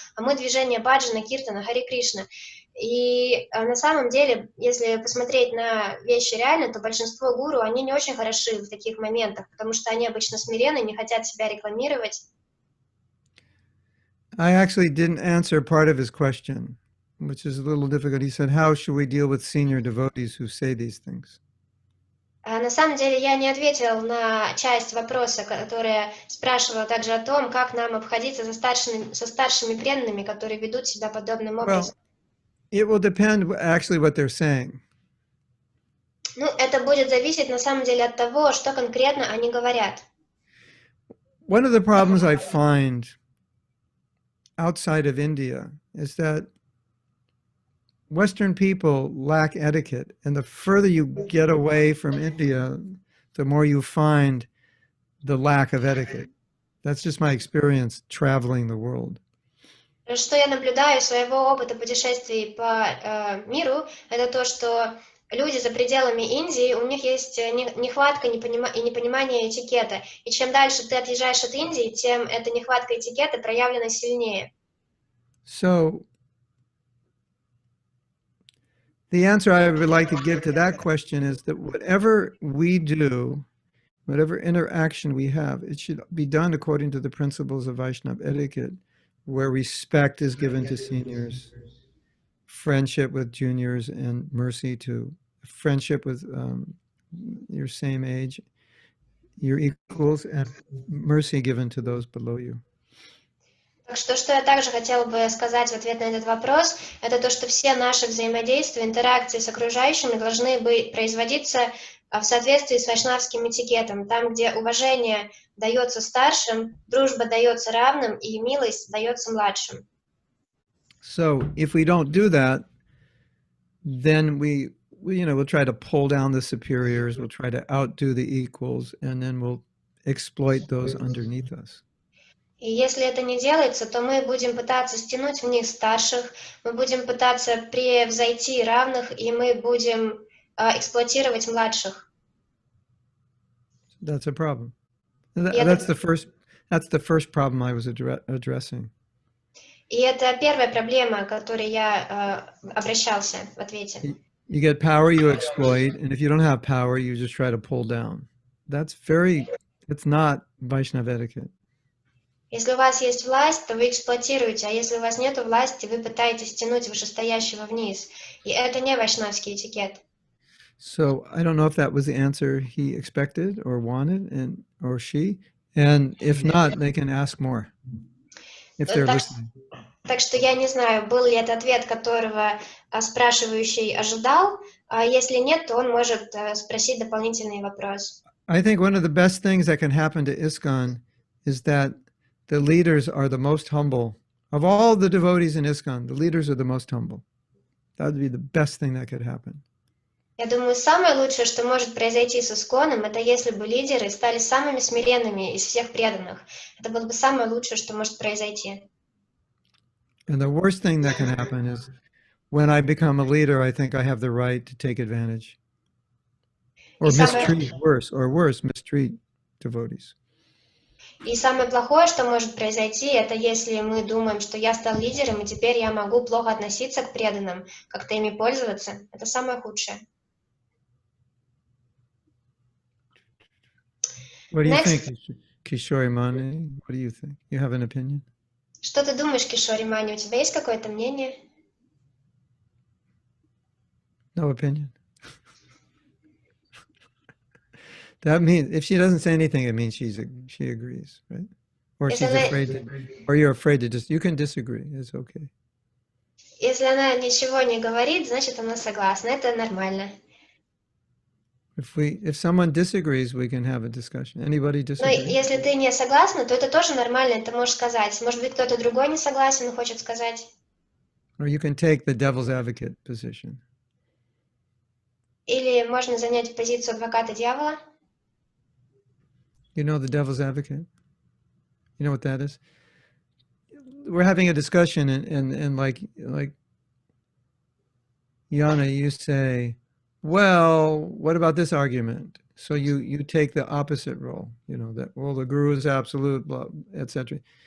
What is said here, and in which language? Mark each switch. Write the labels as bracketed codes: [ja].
[ru] А мы движение баджана, киртана, Хари Кришна. И на самом деле, если посмотреть на вещи реально, то большинство гуру, они не очень хороши в таких моментах, потому что они обычно смиренны, не хотят себя рекламировать. [en] I actually didn't answer part of his question, which is a little difficult. He said, how should we deal with senior devotees who say these things? [ru] На самом деле я не ответил на часть вопроса, которая спрашивала также о том, как нам обходиться со старшими преданными, которые ведут себя подобным образом. [en] It will depend actually what they're saying. [ru] Ну, это будет зависеть на самом деле от того, что конкретно они говорят. [en] One of the problems I find outside of India is that Western people lack etiquette, and the further you get away from India, the more you find the lack of etiquette. That's just my experience traveling the world. [ru] Что я наблюдаю из своего опыта путешествий по миру, это то, что люди за пределами Индии, у них есть нехватка и непонимание этикета. И чем дальше ты отъезжаешь от Индии, тем эта нехватка этикета проявлена сильнее. [en] So, the answer I would like to give to that question is that whatever we do, whatever interaction we have, it should be done according to the principles of Vaishnava etiquette, where respect is given to seniors, friendship with juniors, and mercy to friendship with your same age, your equals, and mercy given to those below you. [ru] Так что я также хотела бы сказать в ответ на этот вопрос, это то, что все наши взаимодействия, интеракции с окружающими должны производиться в соответствии с вайшнавским этикетом, там, где уважение дается старшим, дружба дается равным и милость дается младшим. [en] So if we don't do that, then we'll try to pull down the superiors, we'll try to outdo the equals, and then we'll exploit those underneath us. [ru] И если это не делается, то мы будем пытаться стянуть вниз старших, мы будем пытаться превзойти равных, и мы будем эксплуатировать младших. [en] That's a problem. That's the first problem I was addressing. [ru] И это первая проблема, к которой я обращался в ответе. [en] You get power, you exploit, and if you don't have power, you just try to pull down. It's not Vaishnava etiquette. [ru] Если у вас есть власть, то вы эксплуатируете, а если у вас нет власти, вы пытаетесь тянуть вышестоящего вниз. И это не вайшнавский этикет. [en] So I don't know if that was the answer he expected or wanted, or she. And if not, they can ask more if they're listening. [ru] Так что я не знаю, был ли это ответ, которого спрашивающий ожидал. А если нет, то он может спросить дополнительный вопрос. [en] I think one of the best things that can happen to ISKCON is that the leaders are the most humble. Of all the devotees in ISKCON, the leaders are the most humble. That would be the best thing that could happen. [ru] Я думаю, самое лучшее, что может произойти с Исконом, это если бы лидеры стали самыми смиренными из всех преданных. Это было бы самое лучшее, что может произойти. [en] And the worst thing that can happen is when I become a leader, I think I have the right to take advantage. Or mistreat devotees. [ru] И самое плохое, что может произойти, это если мы думаем, что я стал лидером, и теперь я могу плохо относиться к преданным, как-то ими пользоваться. Это самое худшее. [en] What do you think, Kishori Mani? What do you think? You have an opinion? [ru] Что ты думаешь, Кишори Мани? У тебя есть какое-то мнение? [en] No opinion. That means if she doesn't say anything, it means she agrees, right? Or she's afraid or you're afraid to you can disagree. It's okay. [ru] Если она ничего не говорит, значит она согласна. Это нормально. [en] If someone disagrees, we can have a discussion. Anybody disagree? [ru] Но если ты не согласна, то это тоже нормально, ты можешь сказать. Может быть, кто-то другой не согласен и хочет сказать. [en] Or you can take the devil's advocate position. [ru] Или можно занять позицию адвоката дьявола. [en] You know the devil's advocate? You know what that is? We're having a discussion and like Yana, you say, well, what about this argument? So you take the opposite role, you know, that, well, the guru is absolute, blah, etc.